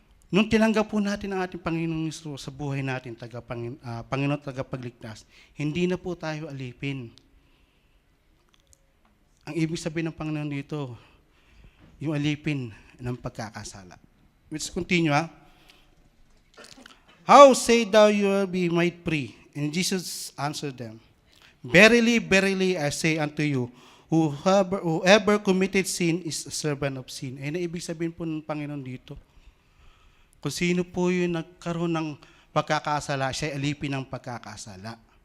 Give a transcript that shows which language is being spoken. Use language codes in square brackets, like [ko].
[tl] Nung tinanggap po natin ang ating Panginoong Jesucristo sa buhay natin, Panginoon tagapagligtas, hindi na po tayo alipin. Ang ibig sabihin ng Panginoon dito, yung alipin ng pagkakasala. [en] Let's continue. How say thou you will be made free? And Jesus answered them, Verily, verily, I say unto you, whoever committed sin is a servant of sin. [tl] Ay na ibig sabihin po ng Panginoon dito. Kung sino po yung nagkaroon ng pagkakasala, siya alipin ng pagkakasala.